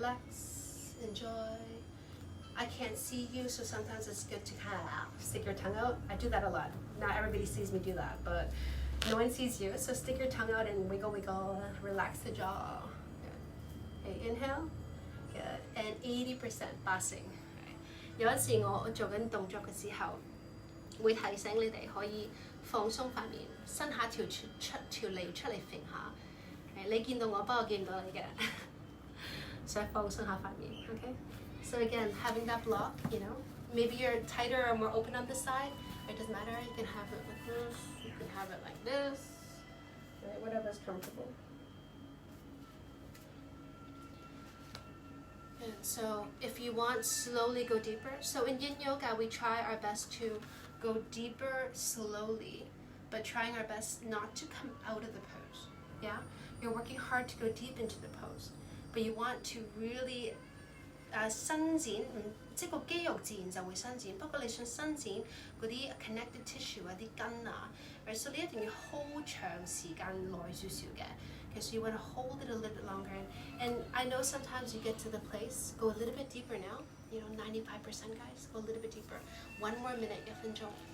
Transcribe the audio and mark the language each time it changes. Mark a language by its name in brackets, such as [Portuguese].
[English] Relax, enjoy. I can't see you, so sometimes it's good to kind of stick your tongue out. I do that a lot. Not everybody sees me do that, but no one sees you. So stick your tongue out and wiggle, wiggle. Relax the jaw. Okay, inhale, good, and 80% passing. [Cantonese] 有陣時我做緊動作嘅時候，會提醒你哋可以放鬆塊面，伸下條脷出嚟揈下。你見到我，不過我見唔到你嘅，所以放鬆下塊面。 [English] Okay. So again, having that block, you know, maybe you're tighter or more open on this side. It doesn't matter. You can have it like this. You can have it like this. Right, whatever's comfortable. And so if you want, slowly go deeper. So in yin yoga, we try our best to go deeper slowly, but trying our best not to come out of the pose. Yeah? You're working hard to go deep into the pose, but you want to really [Cantonese] 伸展，即係個肌肉自然就會伸展。不過你想伸展嗰啲 [English] connected tissue [Cantonese] 啊、啲筋啊，所以你一定要 hold 長時間耐少少嘅。 [English] Okay, so you want to hold it a little bit longer. And I know sometimes you get to the place, go a little bit deeper now. You know, 95% guys, go a little bit deeper. One more minute, [Cantonese] 1分鐘.